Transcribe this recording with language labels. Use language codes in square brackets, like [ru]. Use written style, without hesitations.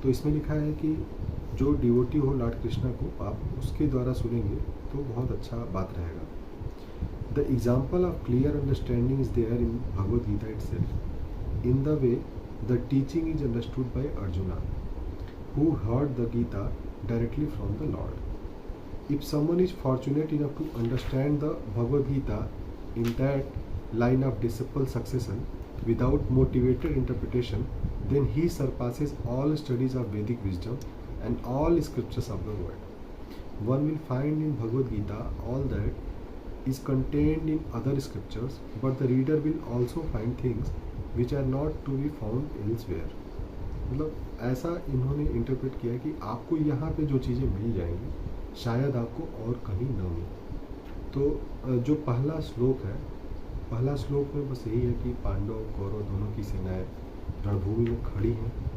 [hi] तो इसमें लिखा है कि जो डिवोटी हो लॉर्ड कृष्णा को, आप उसके द्वारा सुनेंगे तो बहुत अच्छा बात रहेगा। [en] The example of clear understanding is there in Bhagavad Gita itself, in the way the teaching is understood by Arjuna who heard the Gita directly from the Lord. If someone is fortunate enough to understand the Bhagavad Gita in that line of disciple succession without motivated interpretation, then he surpasses all studies of Vedic wisdom and all scriptures of the world. One will find in Bhagavad Gita all that is contained in other scriptures, but the reader will also find things which are not to be found elsewhere. [hi] मतलब ऐसा इन्होंने interpret किया कि आपको यहाँ पे जो चीज़ें मिल जाएंगी शायद आपको और कहीं न मिले। तो जो पहला श्लोक है, पहला श्लोक में बस यही है कि पांडव कौरव दोनों की सेनाएं रणभूमि में खड़ी हैं।